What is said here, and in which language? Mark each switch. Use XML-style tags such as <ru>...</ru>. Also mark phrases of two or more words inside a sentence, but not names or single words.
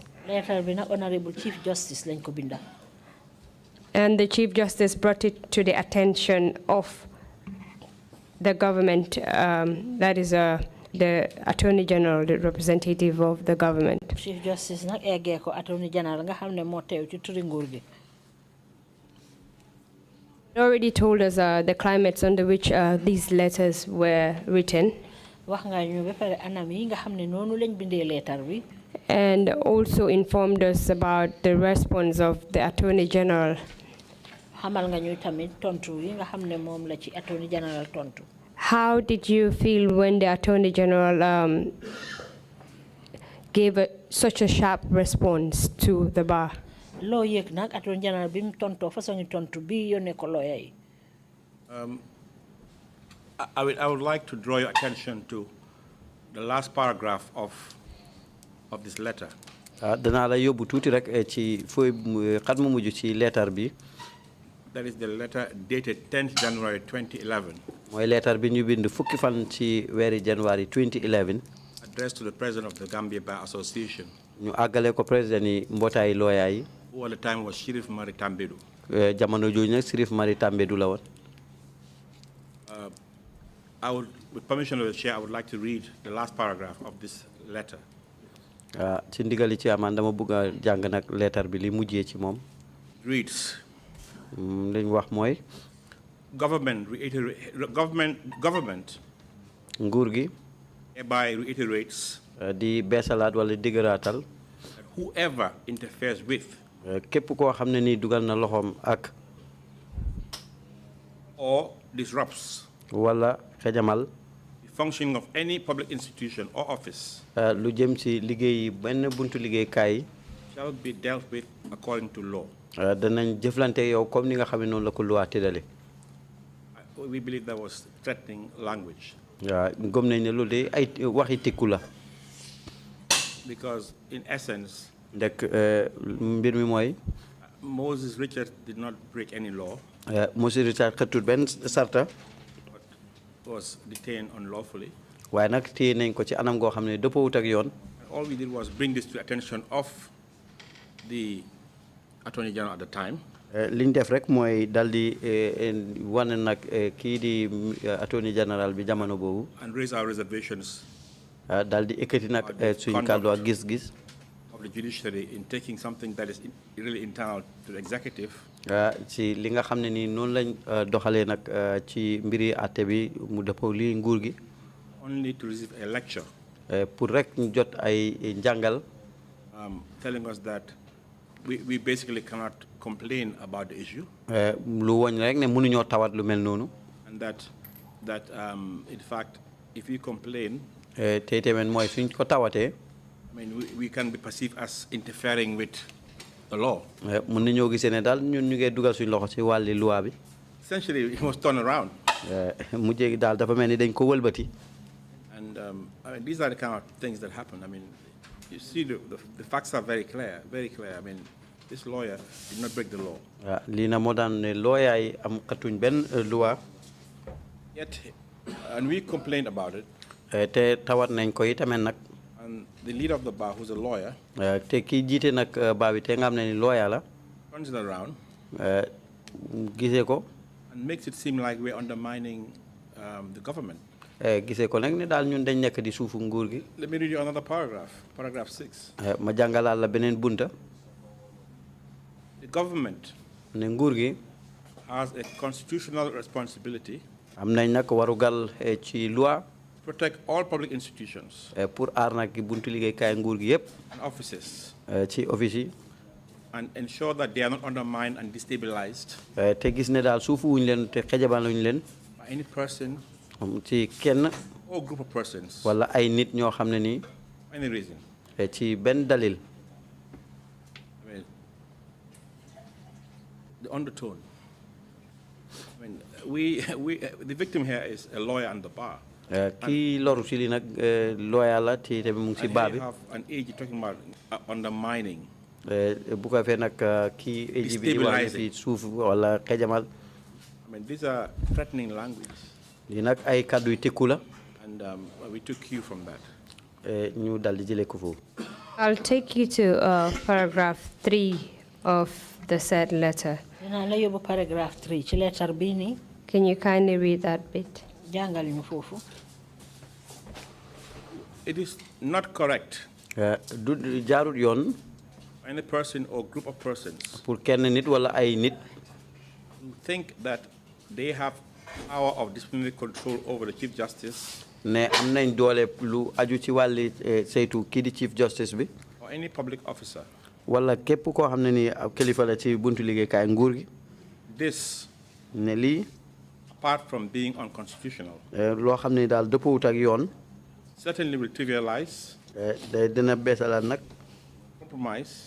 <wo>Letter bin Honorable Chief Justice lenko binda.</wo> <en>And the Chief Justice brought it to the attention of the government, that is the Attorney General, the representative of the government.</en> <wo>Chief Justice nak egge ko Attorney General nga xamne mo tew ci turi nguur gi.</wo> <en>Already told us the climates under which these letters were written.</en> <wo>Wax nga ñu ba pare anam yi nga xamne nonu lañ bindé letter bi.</wo> <en>And also informed us about the response of the Attorney General.</en> <wo>Xamal nga ñu tamit tontu yi nga xamne mom la ci Attorney General tontu.</wo> <en>How did you feel when the Attorney General gave such a sharp response to the bar?</en> <wo>Lo yek nak Attorney General bim tonto façon tontu bi yone ko lawyer yi.</wo> <en>I would like to draw your attention to the last paragraph of this letter.</en> <wo>Dana la yobbu tuti rek ci foy xat mu muju ci lettre bi.</wo> <en>That is the letter dated 10th January 2011.</en> <wo>Moy lettre bi ñu bind fukki fan ci wéri January 2011.</wo> <en>Addressed to the President of the Gambia Bar Association.</en> <wo>ñu àggale ko président yi mbootaay lawyer yi.</wo> <en>who at the time was Sheriff Mari Tambedou.</en> <wo>Jamono jooju nag Sheriff Mari Tambedou la woon.</wo> <en>I would, with permission of the chair, I would like to read the last paragraph of this letter.</en> <wo>Ci ndigali ci amaan dama bëgg a jàng nag letter bi li mujjee ci moom.</wo> <en>It reads,</en> <wo>li ñu wax mooy.</wo> <en>government</en> <wo>nguur gi.</wo> <en>hereby reiterates</en> <wo>di beesalaat wala digëraatal.</wo> <en>that whoever interferes with</en> <wo>képp koo xam ne nii dugal na loxoom ak.</wo> <en>or disrupts</en> <wo>wala xejamal.</wo> <en>the functioning of any public institution or office</en> <wo>lu jëm ci liggéey benn buntu liggéeykaay.</wo> <en>shall be dealt with according to law.</en> <wo>danañ jëflante yow comme ni nga xam ne noonu la ko loi tëddale.</wo> <en>We believe that was threatening language.</en> <wo>Gëm nañ ne loolu de ay waxi tikku la.</wo> <en>Because in essence,</en> <wo>ndek mbir mi mooy.</wo> <en>Moses Richard did not break any law.</en> <wo>Moses Richard xëttut benn sarta.</wo> <en>But was detained unlawfully.</en> <wo>waaye nag téye nañ ko ci anam goo xam ne dëppoowut ak yoon.</wo> <en>All we did was bring this to the attention of the Attorney General at the time.</en> <wo>liñ def rek mooy dal di wane nag kii di Attorney General bi jamono boobu.</wo> <en>And raise our reservations.</en> <wo>dal di ekkati nag suñu kàddu ak gis-gis.</wo> <en>Of the judiciary in taking something that is really internal to the executive.</en> <wo>ci li nga xam ne nii noonu lañ doxalee nag ci mbiri àtte bi mu dëppoo lii nguur gi.</wo> <en>Only to receive a lecture.</en> <wo>pour rek ñu jot ay njàngal.</wo> <en>Telling us that we basically cannot complain about the issue.</en> <wo>lu woñ rek ne mënuñoo tawat lu mel noonu.</wo> <en>And that in fact, if we complain,</en> <wo>te tamit mooy suñ ko tawatee.</wo> <en>I mean, we can be perceived as interfering with the law.</en> <wo>mën nañoo gisee ne daal ñun ñu ngi dugal suñ loxo ci wàlli loi bi.</wo> <en>Essentially, it was turned around.</en> <wo>mujjee daal dafa mel ni dañ ko wëlbati.</wo> <en>And I mean, these are the kind of things that happen. I mean, you see, the facts are very clear, very clear. I mean, this lawyer did not break the law.</en> <wo>lii na moo daan ne lawyer yi am xatuñ benn loi.</wo> <en>Yet, and we complained about it.</en> <wo>te tawat nañ ko itamit nag.</wo> <en>And the leader of the bar, who's a lawyer,</en> <wo>te kii jiite nag baa bi te nga xam ne ni lawyer la.</wo> <en>turns it around.</en> <wo>gisee ko. And makes it seem like we're undermining the government. gisee ko nag ne daal ñun dañ nekk di suufu nguur gi.</wo> <en>Let me read you another paragraph, paragraph 6.</en> <wo>ma jàngalaat la beneen bunta.</wo> <en>The government</en> <wo>ne nguur gi.</wo> <en>has a constitutional responsibility.</en> <wo>am nañ nag warugal ci loi.</wo> <en>Protect all public institutions.</en> <wo>pour aar nag buntu liggéeykaay nguur gi yëpp.</wo> <en>And offices.</en> <wo>ci office yi.</wo> <en>And ensure that they are not undermined and destabilized.</en> <wo>te gis ne daal suufu wuñ leen te xejabaluñ leen.</wo> <en>By any person.</en> <wo>ci kenn.</wo> <en>or group of persons.</en> <wo>wala ay nit ñoo xam ne nii.</wo> <en>Any reason.</en> <wo>ci benn dalil.</wo> <en>I mean, the undertone. I mean, the victim here is a lawyer and the bar.</en> <wo>kii loru si li nag lawyer la te tamit mu ngi si baa bi.</wo> <en>And have an age talking about undermining.</en> <wo>bu ko fee nag kii age bi di wax fi suuf wala xejamal.</wo> <en>I mean, these are threatening language.</en> <wo>lii nag ay kàddu yu tekku la.</wo> <en>And we took cue from that.</en> <wo>ñu dal di jëlee ko foofu.</wo> <en>I'll take you to paragraph 3 of the said letter.</en> <wo>dinaa la yóbbu paragraph 3 ci letter bii nii.</wo> <en>Can you kindly read that bit?</en> <wo>jàngal ñu foofu.</wo> <en>It is not correct.</en> <wo>du jaarut yoon.</wo> <en>Any person or group of persons.</en> <wo>pour kenn nit wala ay nit.</wo> <en>who think that they have power of disciplinary control over the Chief Justice.</en> <wo>ne am nañ doole lu aju ci wàlli saytu kii di Chief Justice bi.</wo> <en>or any public officer.</en> <wo>wala képp koo xam ne ni kilifa la ci buntu liggéeykaay nguur gi.</wo> <en>This.</en> <wo>ne lii.</wo> <en>apart from being unconstitutional.</en> <wo>loo xam ne daal dëppoowut ak yoon.</wo> <en>certainly will trivialize.</en> <wo>day dina beesalaat nag.</wo> <en>compromise.</en>